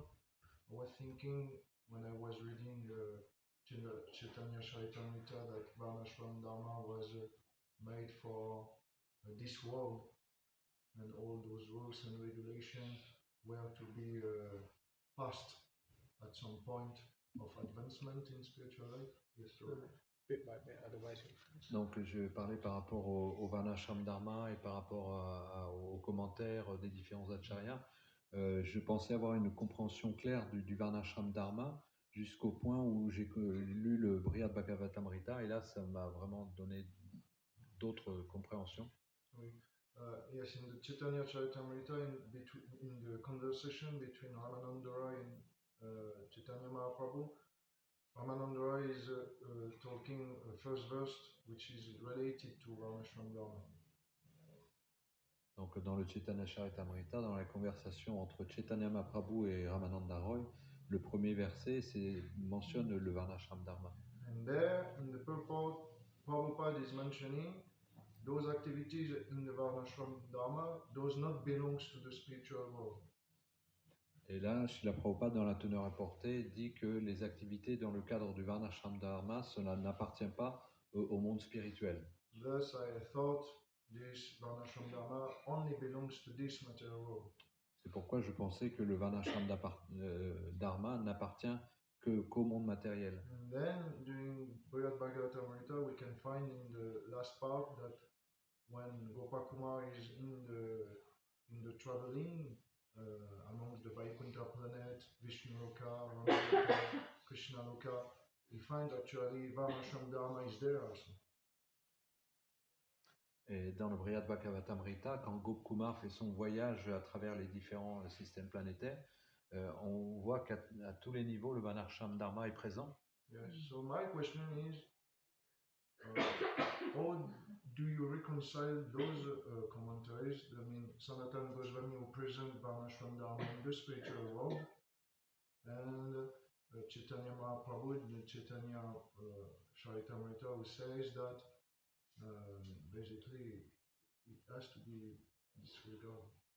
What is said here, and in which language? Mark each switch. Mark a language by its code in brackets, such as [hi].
[en] I was thinking when I was reading Chaitanya Charitamrita that Varnashram Dharma was made for this world, and all those rules and regulations were to be passed at some point of advancement in spiritual life. Yes, Bit by bit, otherwise. [fr] Donc, je parlais par rapport au Varnashram Dharma et par rapport aux commentaires des différents acharyas. je pensais avoir une compréhension claire du Varnashram Dharma jusqu'au point où j'ai lu le Brihad Bhagavatamrita et là, ça m'a vraiment donné d'autres compréhensions. Oui. [en] Yes, in the Chaitanya Charitamrita, in the conversation between Ramananda Roy and Chaitanya Mahaprabhu, Ramananda Roy is talking first verse which is related to Varnashram Dharma. [fr] Donc dans le Chaitanya Charitamrita, dans la conversation entre Chaitanya Mahaprabhu et Ramananda Roy, le premier verset mentionne le Varnashram Dharma. [en] And there, in the purport, Prabhupada is mentioning those activities in the Varnashram Dharma does not belong to the spiritual world. [fr] Et là, Srila Prabhupada, dans la teneur apportée, dit que les activités dans le cadre du Varnashram Dharma, cela n'appartient pas au monde spirituel. [en] Thus, I thought this Varnashram Dharma only belongs to this material world. [fr] C'est pourquoi je pensais que le Varnashram Dharma n'appartient qu'au monde matériel. [en] And then, during Brihad Bhagavatamrita, we can find in the last part that when Gopakumar is in the traveling amongst the Vaikuntha planet, Vishnu Loka, Rama Loka, Krishna Loka, he finds actually Varnashram Dharma is there also. [fr] Et dans le Brihad Bhagavatamrita, quand Gopkumar fait son voyage à travers les différents systèmes planétaires, on voit qu'à tous les niveaux, le Varnashram Dharma est présent. [en] Yes. So my question is, how do you reconcile those commentaries? I mean, Sanatana Goswami who present Varnashram Dharma in the spiritual world, and Chaitanya Mahaprabhu, the Chaitanya Charitamrita, who says that basically it has to be disregarded.